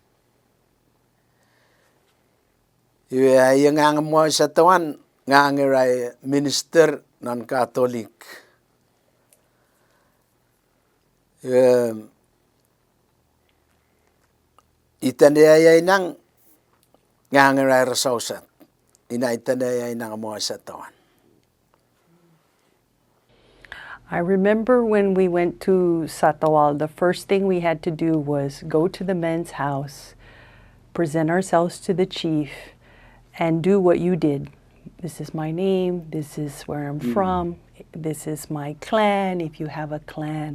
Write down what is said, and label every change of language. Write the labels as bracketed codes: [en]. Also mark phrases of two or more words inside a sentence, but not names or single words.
[stw] ngang mo sa tawan ngang rai [en] minister non Catholic [stw] itandaya nang ngang rai rasausan ina itandaya nang mo sa tawan. [en] I remember when we went to Satawal, the first thing we had to do was go to the men's house, present ourselves to the chief, and do what you did. This is my name, this is where I'm from, this is my clan, if you have a clan.